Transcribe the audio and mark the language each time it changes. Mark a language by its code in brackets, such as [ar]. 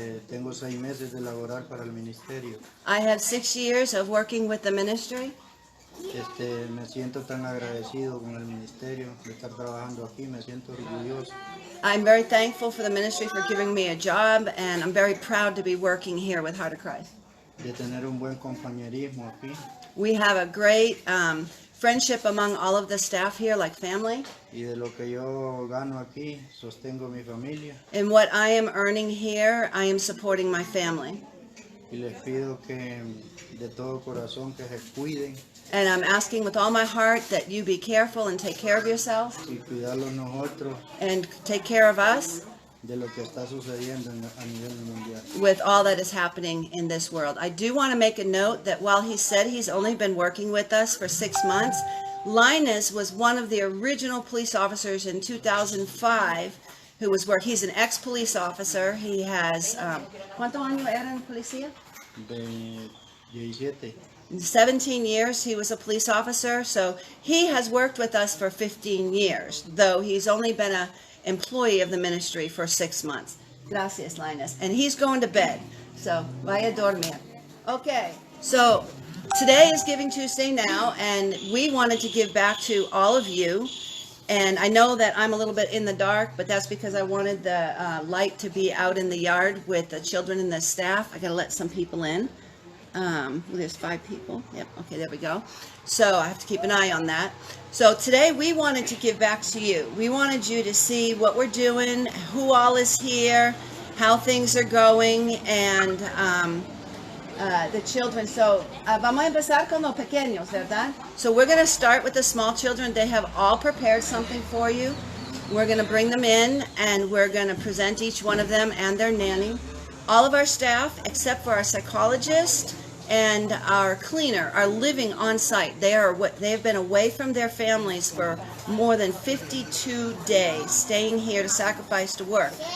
[es] Tengo 6 meses de laborar para el ministerio. [en] I have 6 years of working with the ministry. [es] Me siento tan agradecido con el ministerio de estar trabajando aquí. Me siento orgulloso. [en] I'm very thankful for the ministry for giving me a job, and I'm very proud to be working here with Heart of Christ. [es] De tener un buen compañerismo aquí. [en] We have a great friendship among all of the staff here, like family. [es] Y de lo que yo gano aquí, sostengo mi familia. [en] And what I am earning here, I am supporting my family. [es] Y les pido que de todo corazón que se cuiden. [en] And I'm asking with all my heart that you be careful and take care of yourselves. [es] Y cuidarlos nosotros. [en] And take care of us. [es] De lo que está sucediendo a nivel mundial. [en] With all that is happening in this world. I do want to make a note that while he said he's only been working with us for 6 months, Linus was one of the original police officers in 2005 who was he's an ex-police officer. He has, [es] ¿cuántos años era en policía? De 17. [en] 17 years he was a police officer, so he has worked with us for 15 years, though he's only been a employee of the ministry for 6 months. [es] Gracias, [en] Linus. And he's going to bed, so [es] vaya a dormir. [en] Okay, so today is Giving Tuesday now, and we wanted to give back to all of you. And I know that I'm a little bit in the dark, but that's because I wanted the light to be out in the yard with the children and the staff. I gotta let some people in. There's 5 people. Yep, okay, there we go. So I have to keep an eye on that. So today we wanted to give back to you. We wanted you to see what we're doing, who all is here, how things are going, and the children. [es] So vamos a empezar con los pequeños, ¿verdad? [en] So we're going to start with the small children. They have all prepared something for you. We're going to bring them in, and we're going to present each one of them and their nanny. All of our staff, except for our psychologist and our cleaner, are living on site. They have been away from their families for more than 52 days, staying here to sacrifice to work.